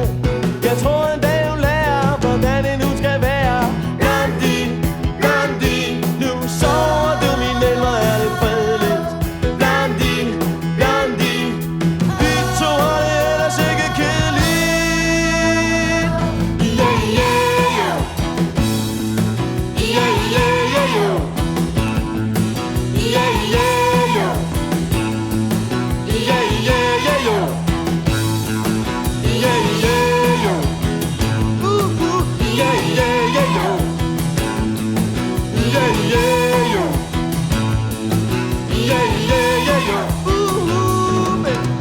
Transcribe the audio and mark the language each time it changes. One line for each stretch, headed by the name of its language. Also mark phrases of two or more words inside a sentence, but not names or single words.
Danish: Jeg tror en dag hun lærer, hvordan det nu skal være. Blondie, Blondie, nu sover du min ven, hvor er det fredeligt. Blondie, Blondie, vi to har det ellers ikke kedeligt.
English: Yeah, yeah, yeah. Yeah, yeah, yeah, yeah. Yeah, yeah, yeah. Yeah, yeah, yeah, yeah. Yeah, yeah, yeah. Ooh, ooh. Yeah, yeah, yeah, yeah. Yeah, yeah, yeah. Yeah, yeah, yeah, yeah. Ooh, ooh, baby.